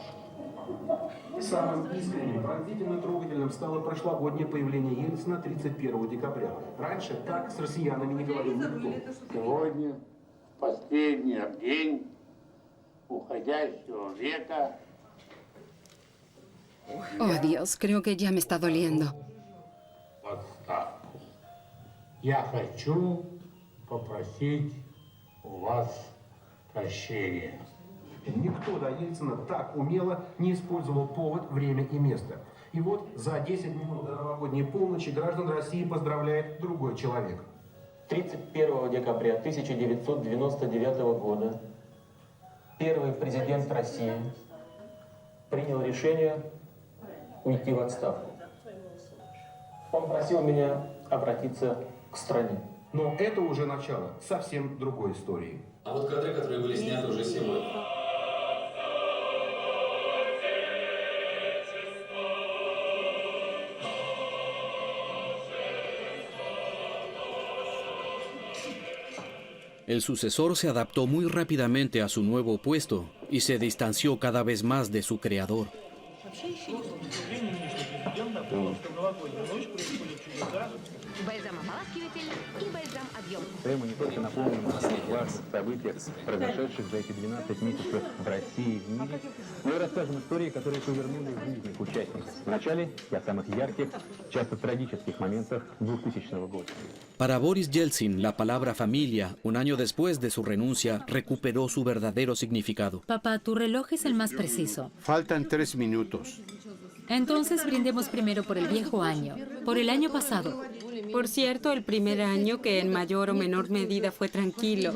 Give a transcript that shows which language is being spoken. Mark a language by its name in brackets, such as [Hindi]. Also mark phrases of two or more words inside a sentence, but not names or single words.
[Russian] Самым искренним, пронзительно трогательным стало прошлогоднее появление Ельцина 31 декабря. Раньше так с россиянами не говорил никто. Сегодня последний день уходящего века. [Spanish] Oh, Dios, creo que ya me está doliendo. [Russian] Я хочу попросить у вас прощения. Никто до Ельцина так умело не использовал повод, время и место. И вот за 10 минут до новогодней полночи граждан России поздравляет другой человек. 31 декабря 1999 года первый президент России принял решение уйти в отставку. Он просил меня обратиться к стране. Но это уже начало совсем другой истории. А вот кадры, которые были сняты уже сегодня. [Spanish] El sucesor se adaptó muy rápidamente a su nuevo puesto y se distanció cada vez más de su creador. [Russian] Мы не только напомним о важных событиях, произошедших за эти 12 месяцев в России и в мире, но и расскажем истории, которые повернули жизнь их участников. Вначале и о самых ярких, часто трагических моментах 2000 года. [Spanish] Para Boris Yeltsin, la palabra familia, un año después de su renuncia, recuperó su verdadero significado. Papá, tu reloj es el más preciso. Faltan 3 minutos. Entonces brindemos primero por el viejo año, por el año pasado. Por cierto, el primer año que en mayor o menor medida fue tranquilo.